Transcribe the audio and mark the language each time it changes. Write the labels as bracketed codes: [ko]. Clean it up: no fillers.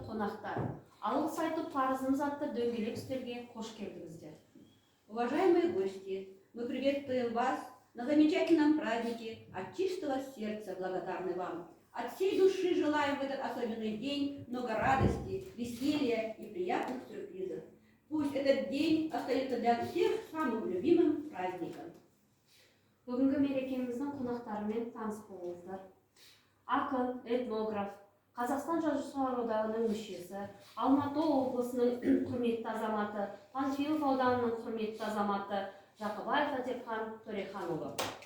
[kk] қонақтар, алғыс айтып парызымыз атты дөңгелек үстелге қош келдіңіздер. [ru] Уважаемые гости, мы приветствуем вас на замечательном празднике, от чистого сердца благодарны вам. От всей души желаем в этот особенный день много радости, веселья и приятных сюрпризов. Пусть этот день остается для всех самым любимым праздником. [kk] Бүгінгі мерекеміздің қонақтарымен таныс болыңыздар. Ақын, этнограф, Қазақстан жазушылар одағының мүшесі, Алматы облысының құрметті азаматы, Панфилов ауданының құрметті азаматы Жақыбаев Атепхан Төреханұлы.